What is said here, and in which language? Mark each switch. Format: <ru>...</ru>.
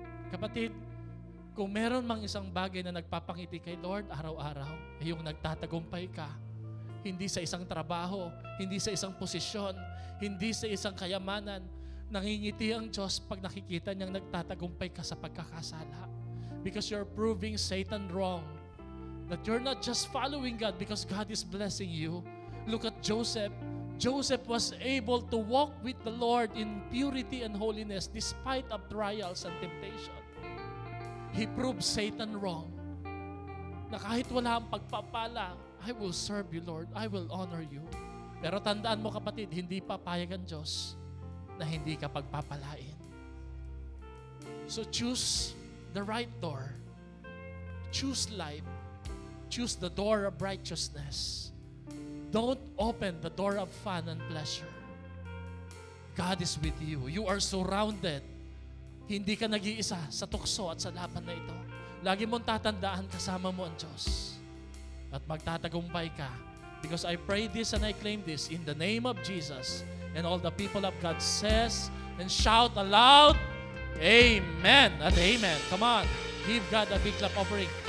<tl>Kapatid, kung meron mang isang bagay na nagpapangiti kay Lord araw-araw, ay yung nagtatagumpay ka. Hindi sa isang trabaho, hindi sa isang posisyon, hindi sa isang kayamanan. Nangingiti ang Diyos pag nakikita niyang nagtatagumpay ka sa pagkakasala.</tl> <en>Because you're proving Satan wrong. That you're not just following God because God is blessing you. Look at Joseph. Joseph was able to walk with the Lord in purity and holiness despite of trials and temptation. He proved Satan wrong.</en> <tl>Na kahit wala ang pagpapala,</tl> <en>I will serve you, Lord. I will honor you.</en> <tl>Pero tandaan mo, kapatid, hindi papayag ang Diyos na hindi ka pagpapalain.</tl> <en>So choose the right door. Choose life. Choose the door of righteousness. Don't open the door of fun and pleasure. God is with you. You are surrounded.</en> <tl>Hindi ka nag-iisa sa tukso at sa laban na ito. Lagi mong tatandaan, kasama mo ang Diyos. At magtatagumpay ka.</tl> <en>Because I pray this and I claim this in the name of Jesus. And all the people of God says and shout aloud, Amen and Amen. Come on, give God a big clap offering.</en>